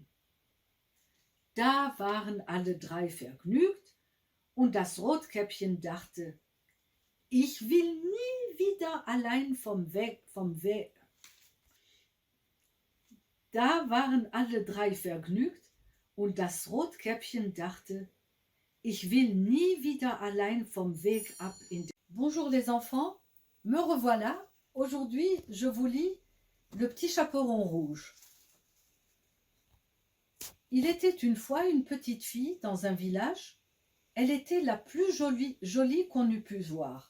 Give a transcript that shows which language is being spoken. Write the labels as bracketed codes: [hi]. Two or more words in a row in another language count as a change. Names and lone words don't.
[de] Da waren alle drei vergnügt und das Rotkäppchen dachte, ich will nie wieder allein vom Weg. Da waren alle drei vergnügt und das Rotkäppchen dachte, ich will nie wieder allein vom Weg ab in den... [fr] Bonjour les enfants, me revoilà. Aujourd'hui, je vous lis Le Petit Chaperon Rouge. Il était une fois une petite fille dans un village. Elle était la plus jolie qu'on eût pu voir.